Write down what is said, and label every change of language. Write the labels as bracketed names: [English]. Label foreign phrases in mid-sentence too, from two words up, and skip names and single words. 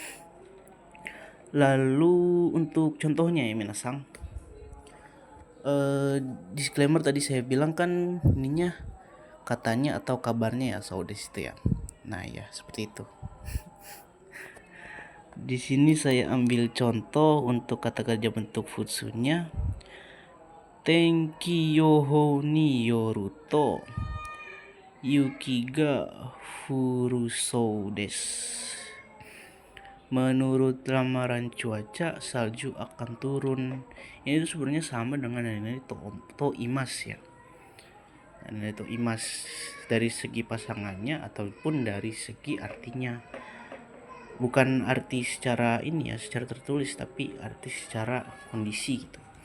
[Indonesian] Lalu untuk contohnya ya minasang, disclaimer tadi saya bilang kan ininya katanya atau kabarnya ya soudes itu ya. Nah ya seperti itu. Di sini saya ambil contoh untuk kata kerja bentuk futsunya. [Japanese] 天気予報によると雪が降りそうです. [Indonesian] Menurut ramalan cuaca, salju akan turun. Ini tuh sebenarnya sama dengan [Japanese] 何と言います [Indonesian] ya. [Japanese] 何と言います [Indonesian] dari segi pasangannya ataupun dari segi artinya. Bukan arti secara ini ya, secara tertulis, tapi arti secara kondisi gitu.